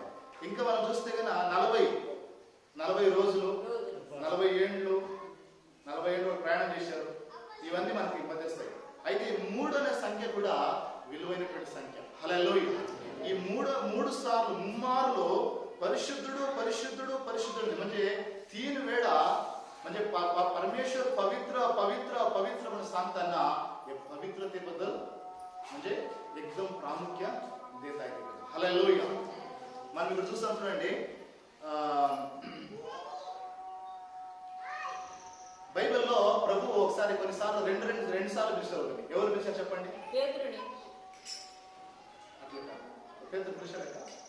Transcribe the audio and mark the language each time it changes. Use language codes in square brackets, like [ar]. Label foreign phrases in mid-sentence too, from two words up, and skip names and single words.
[te] ఇంకా మనం చూస్తే కనుక 40 రోజులు, 40 ఏండ్లు, 40 ఏళ్ళు ప్రయాణం చేశారు. ఇవన్నీ మనకి మధ్యస్తాయి. అయితే 3 అనే సంఖ్య కూడా విలువైనటువంటి సంఖ్య. హల్లెలూయా. ఈ 3 సార్లు ముమ్మారులో పరిశుద్ధుడు పరిశుద్ధుడు పరిశుద్ధుడు [mr] म्हणजे 3 वेळा म्हणजे परमेश्वर पवित्र पवित्र पवित्र म्हणून सांगताना हे पवित्रतेबद्दल म्हणजे एकदम प्रामुख्य देत आहे. [te] హల్లెలూయా. మనం ఇక్కడ చూస్తాం చూడండి, బైబిల్లో ప్రభు ఒకసారి కొన్నిసార్లు రెండు సార్లు పిలిచారు. ఎవరు పిలిచారు చెప్పండి? పేతురుని. అట్లా కాదు, పేతురు పిలిచారు కదా.